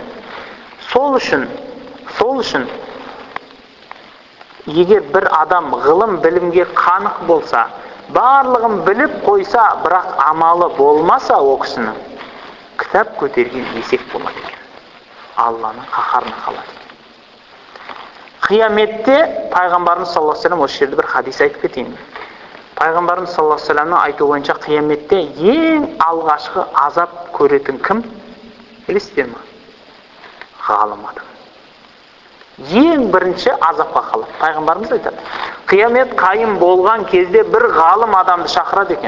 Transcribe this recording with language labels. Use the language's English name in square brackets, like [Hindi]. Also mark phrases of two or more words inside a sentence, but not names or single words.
[Kazakh] Сол үшін егер бір адам ғылым білімге қанық болса, барлығын біліп қойса, бірақ амалы болмаса о кісінің, кітап көтерген есек болады екен. Алланың қаһарына қалады екен. Қияметте пайғамбарымыз [Arabic] صلى الله عليه وسلم [Kazakh] осы жерде бір хадис айтып кетейін. Пайғамбарымыз [Arabic] صلى الله عليه وسلم [Kazakh] айтуы бойынша қияметте ең алғашқы азап көретін кім? Білесіздер ме? Ғалым адам. Ең бірінші азапқа қалады. Пайғамбарымыз айтады. Қиямет қайым болған кезде бір ғалым адамды шақырады екен.